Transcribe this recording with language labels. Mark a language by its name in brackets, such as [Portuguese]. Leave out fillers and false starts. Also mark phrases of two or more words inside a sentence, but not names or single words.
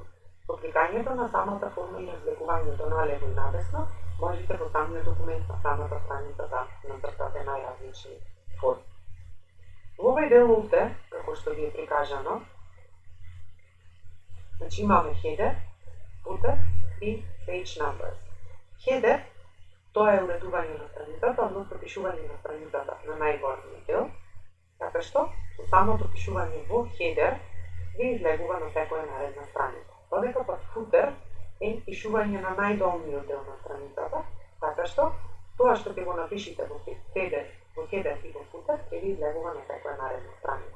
[Macedonian] Со кликањето на самата форма и развлекувањето налево и надесно, можете во самиот документ на самата страница да нацртате најразлични форми. Во овој дел овде, како што ви е прикажано, значи имаме [English] header, footer [Macedonian] и [English] page numbers. [Macedonian] Header, тоа е уредување на страницата, односно пишување на страницата на најгорниот дел, така што со самото пишување во header ви излегува на секоја наредна страница. Додека пак footer е пишување на најдолниот дел на страницата, така што тоа што ќе го напишите во header и во footer ќе ви излегува на секоја наредна страница.